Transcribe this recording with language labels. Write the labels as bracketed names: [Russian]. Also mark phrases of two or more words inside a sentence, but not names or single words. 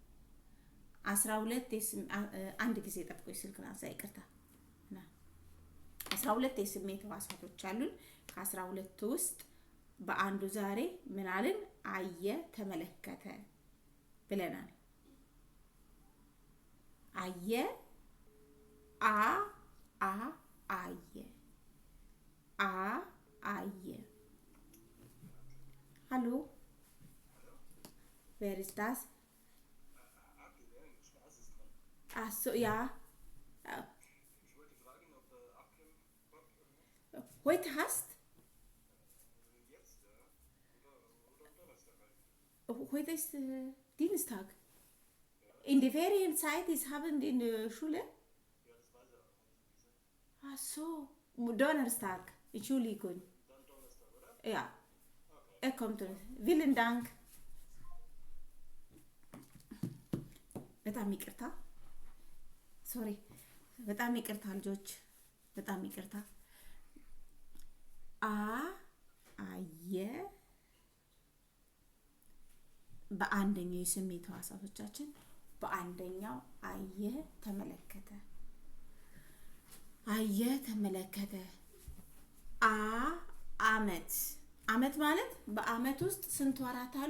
[Amharic] 12 አንድ ጊዜ ጠብቆኝ ስልክ ናንሳ፣ ይቅርታ። 12 የስሜት ህዋሳቶች አሉን። ከ12 ውስጥ በአንዱ ዛሬ ምን አልን? አየ፣ ተመለከተ ብለናል። አየ፣ አየ፣ አየ። ሃሎ [German] wer ist das? Ach so, ja. Ich wollte fragen, ob Abcam Heute hast? Jetzt, ja. Oder am Donnerstag halt. Heute ist Dienstag. Ja. In der Ferienzeit haben die in der Schule? Ja, das weiß er auch nicht gesagt. Ach so. Donnerstag. Entschuldigung. Dann Donnerstag, oder? Ja. Okay. Er kommt. Vielen Dank. [Amharic] በጣም ይቅርታ ሶሪ፣ በጣም ይቅርታ ልጆች፣ በጣም ይቅርታ። አየ በአንደኛው የስሜት ህዋሳቶቻችን በአንደኛው አየ፣ ተመለከተ። አየ፣ ተመለከተ። አመት ማለት በአመት ውስጥ ስንት ወራት አሉ?